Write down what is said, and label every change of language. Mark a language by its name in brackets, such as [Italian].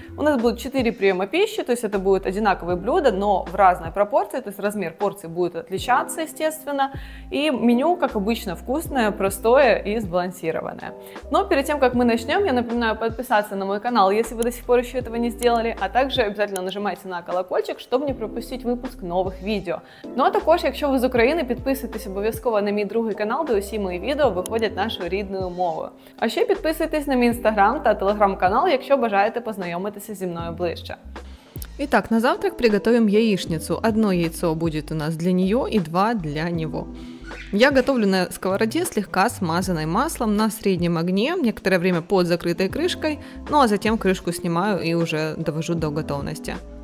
[Russian] У нас будет 4 приема пищи, то есть это будут одинаковые блюда, но в разной пропорции, то есть размер порции будет отличаться, естественно, и меню, как обычно, вкусное, простое и сбалансированное. Но перед тем, как мы начнем, я напоминаю подписаться на мой канал, если вы до сих пор еще этого не сделали, а также обязательно нажимайте на колокольчик, чтобы не пропустить выпуск [Ukrainian] нових відео. Ну а також, якщо ви з України, підписуйтесь обов'язково на мій другий канал, де усі мої відео виходять нашою рідною мовою. А ще підписуйтесь на мій інстаграм та телеграм-канал, якщо бажаєте познайомитися зі мною ближче. [Russian] Итак, на завтрак приготовим яичницу. Одно яйцо будет у нас для нее и 2 для него. Я готовлю на сковороде, слегка смазанной маслом на среднем огне, некоторое время под закрытой крышкой, ну а затем крышку снимаю и уже довожу до готовности.